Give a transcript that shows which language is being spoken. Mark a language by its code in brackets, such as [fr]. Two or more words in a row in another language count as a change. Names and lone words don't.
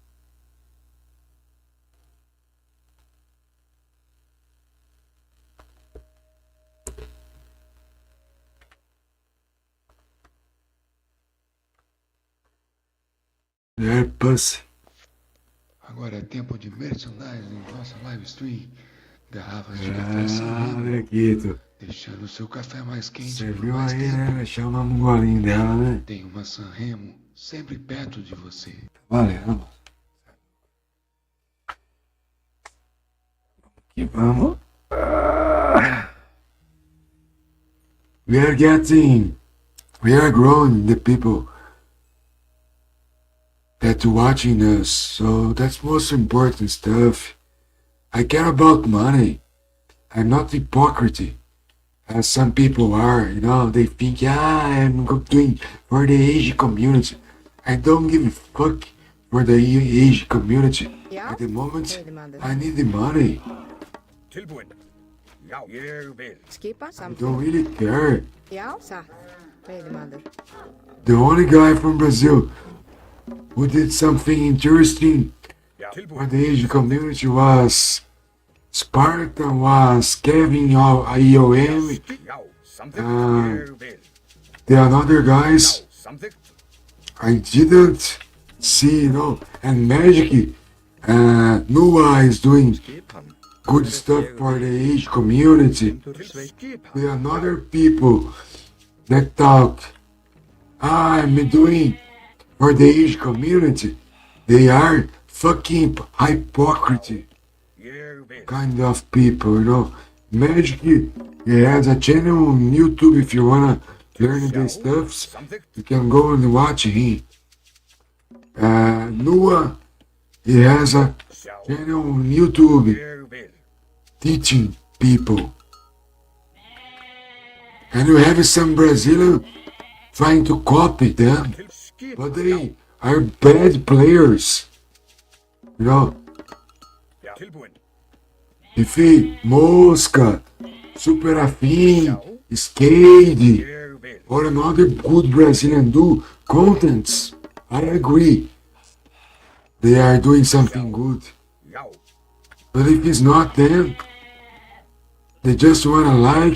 [en] They're pussy. [pt] Agora é tempo de merchandising em nossa [en] live stream. [pt] Garrafas de café Brequito. Deixando o seu café mais quente. Você viu aí, né? Chamamos um golinho dela, né? Tem uma Sanremo sempre perto de você. Tá valendo. Que vamos. [en] We are growing the people that watching us, so that's most important stuff. I care about money. I'm not hypocrite, as some people are, you know. They think, I'm doing for the Asian community. I don't give a fuck for the Asian community. At the moment, I need the money. [is] Tilbúin. Já, ég vil. Skipa? [en] I [is] Samþykkt. [en] don't really care. [is] Já, satt. Veiðimaður. [en] The only guy from Brazil who did something interesting for the Asian community was Spartan, was Kevin IOM, [is] Já, samþykkt. Ég vil. [en] the other guys [is] Samþykkt. [en] I didn't see, and Magic, Nua is doing [is] Skipan. [en] good stuff for the Asian community. [is] Til skipan. [en] There are other people that talk, I'm doing for the Asian community. They are fucking hypocrite [is] Ég vil. [en] kind of people. Magic, he has a channel on YouTube if you wanna learn these stuffs. [is] Samþykkt. [en] You can go and watch him. Noah, he has a [is] Sjá. [en] channel on YouTube [is] Ég vil. [en] teaching people. And you have some Brazilian trying to copy them, [is] Til skipan. [en] but they are bad players. [is] Já, tilbúin. [en] If he Mosca, Super Afim, Skade, [is] Ég vil. [en] or another good Brazilian do contents, I agree. They are doing something good. [is] Já, [en] But if it's not them, they just wanna like,